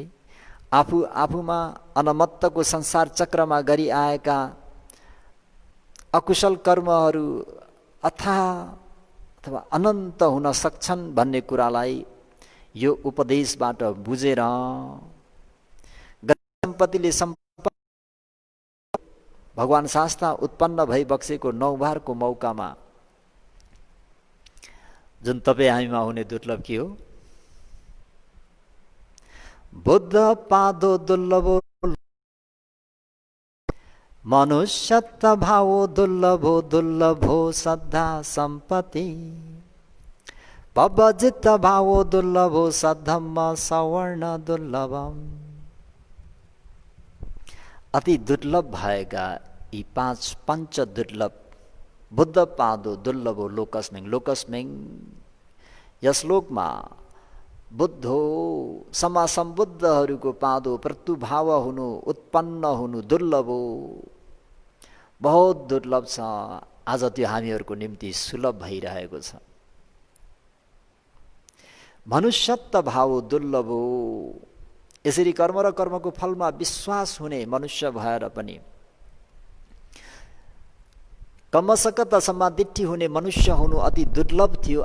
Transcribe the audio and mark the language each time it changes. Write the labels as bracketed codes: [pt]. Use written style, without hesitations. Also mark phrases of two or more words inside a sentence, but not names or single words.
[ne] आफूमा अनमत्तको संसार चक्रमा गरी आएका अकुशल कर्महरू अथवा अनन्त हुन सक्छन् भन्ने कुरालाई यो उपदेशबाट बुझेर गति सम्पत्तिले भगवान शास्ता उत्पन्न भई बक्सेको नौबारको मौकामा जुन तपाईँ हामीमा हुने दुर्लभ के हो? [pi] बुद्ध पादो दुर्लभो मनुष्यत्व भावो दुर्लभो दुर्लभो श्रद्धा सम्पत्ति पवजित भावो दुर्लभो सद्धम्म सवर्ण दुर्लभम। [ne] अति दुर्लभ भएका यी पंच दुर्लभ [pi] बुद्ध पादो दुर्लभो लोकस्मिङ। [ne] लोकस्मिङ यस लोकमा बुद्धो समासम्बुद्धहरूको पादो प्रत्युभाव हुनु, उत्पन्न हुनु दुर्लभ हो, बहुत दुर्लभ छ। आज त्यो हामीहरूको निम्ति सुलभ भइरहेको छ। मनुष्यत्व भाव दुर्लभ हो। यसरी कर्म र कर्मको फलमा विश्वास हुने मनुष्य भएर पनि कमसकत समादिट्ठी हुने मनुष्य हुनु अति दुर्लभ थियो।